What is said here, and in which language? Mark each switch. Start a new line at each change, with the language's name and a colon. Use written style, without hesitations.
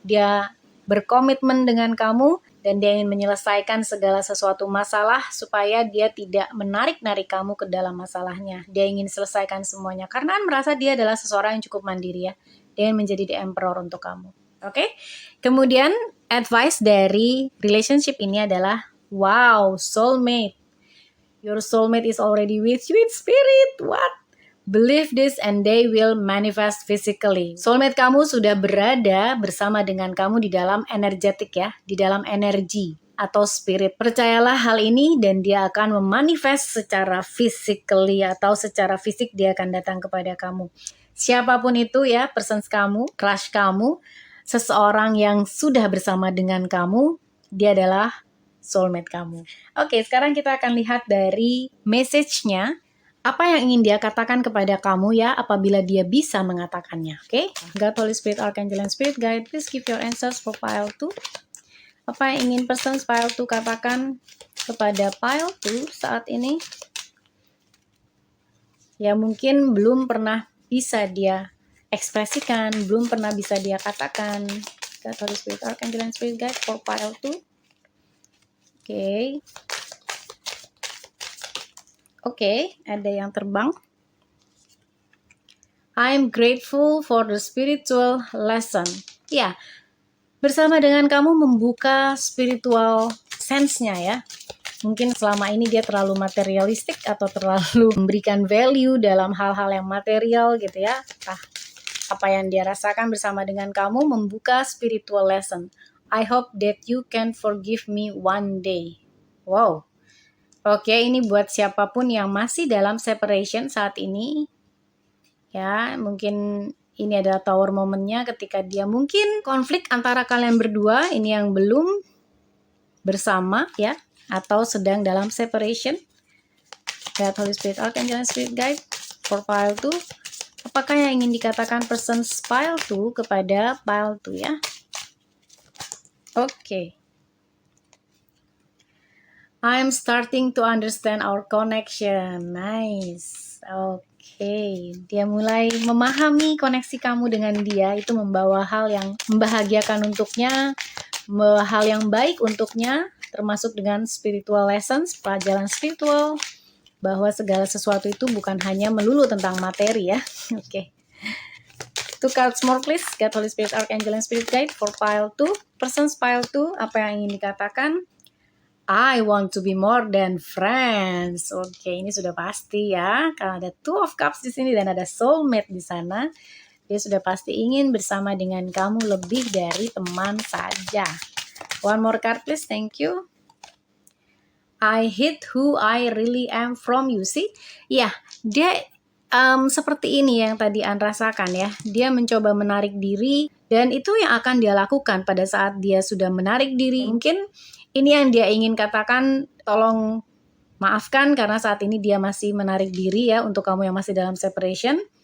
Indonesian: Dia berkomitmen dengan kamu dan dia ingin menyelesaikan segala sesuatu masalah supaya dia tidak menarik-narik kamu ke dalam masalahnya. Dia ingin selesaikan semuanya karena An merasa dia adalah seseorang yang cukup mandiri ya. Dia ingin menjadi The Emperor untuk kamu. Oke? Kemudian advice dari relationship ini adalah wow, soulmate.
English: Your soulmate is already with you in spirit. What? Believe this and they will manifest physically.
Indonesian: Soulmate kamu sudah berada bersama dengan kamu di dalam energetik ya, di dalam energi atau spirit. Percayalah hal ini dan dia akan memanifest secara physically atau secara fisik dia akan datang kepada kamu. Siapapun itu ya, persons kamu, crush kamu, seseorang yang sudah bersama dengan kamu, dia adalah soulmate kamu. Oke, sekarang kita akan lihat dari message-nya. Apa yang ingin dia katakan kepada kamu ya apabila dia bisa mengatakannya. Oke?
English: God, Holy Spirit, Archangel, and Spirit Guide, please give your answers for pile 2.
Indonesian: Apa yang ingin person pile 2 katakan kepada pile 2 saat ini? Ya mungkin belum pernah bisa dia ekspresikan, belum pernah bisa dia katakan.
English: God, Holy Spirit, Archangel, and Spirit Guide for pile 2. Oke.
Indonesian: Oke, ada yang terbang.
English: I'm grateful for the spiritual lesson.
Indonesian: Ya, bersama dengan kamu membuka spiritual sense-nya ya. Mungkin selama ini dia terlalu materialistik atau terlalu memberikan value dalam hal-hal yang material gitu ya. Apa yang dia rasakan bersama dengan kamu membuka spiritual lesson.
English: I hope that you can forgive me one day. Wow.
Indonesian: Oke, ini buat siapapun yang masih dalam separation saat ini. Ya, mungkin ini adalah tower momennya ketika dia mungkin konflik antara kalian berdua, ini yang belum bersama ya, atau sedang dalam separation.
English: God, Holy Spirit, Archangel, and Spirit Guide for pile 2.
Indonesian: Apakah yang ingin dikatakan person pile 2 kepada pile 2 ya? Oke.
English: I'm starting to understand our connection. Nice. Oke.
Indonesian: Dia mulai memahami koneksi kamu dengan dia. Itu membawa hal yang membahagiakan untuknya, hal yang baik untuknya, termasuk dengan spiritual lessons, pelajaran spiritual, bahwa segala sesuatu itu bukan hanya melulu tentang materi ya.
English: Oke. 2 cards more please. God, Holy Spirit, Archangel, and Spirit Guide for pile 2.
Indonesian: Person's pile 2, apa yang ingin dikatakan?
English: I want to be more than friends.
Indonesian: Oke, ini sudah pasti ya. Karena ada 2 of Cups di sini dan ada soulmate di sana. Dia sudah pasti ingin bersama dengan kamu lebih dari teman saja.
English: One more card please, thank you. I hid who I really am from you. See?
Indonesian: Ya, dia seperti ini yang tadi An rasakan ya. Dia mencoba menarik diri dan itu yang akan dia lakukan pada saat dia sudah menarik diri. Mungkin ini yang dia ingin katakan, tolong maafkan karena saat ini dia masih menarik diri ya untuk kamu yang masih dalam separation.